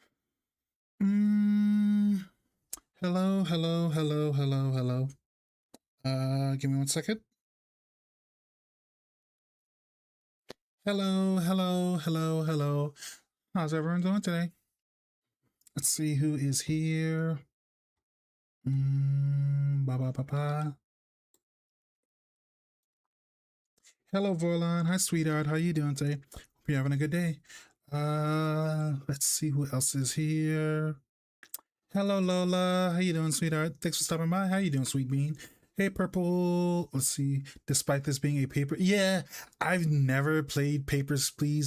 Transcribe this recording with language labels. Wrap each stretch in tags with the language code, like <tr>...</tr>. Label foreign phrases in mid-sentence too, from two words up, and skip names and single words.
<en>Mm, hello, hello, hello, hello, hello. Give me 1 second. Hello, hello, hello, hello. How's everyone doing today? Let's see who is here. Ba ba ba ba. Hello, Vorlon. Hi, sweetheart. How you doing today? Hope you're having a good day. Let's see who else is here. Hello, Lola. How you doing, sweetheart? Thanks for stopping by. How you doing, sweet bean? Hey, Purple. Let's see. Despite this being a paper, yeah, I've never played Papers, Please.</en>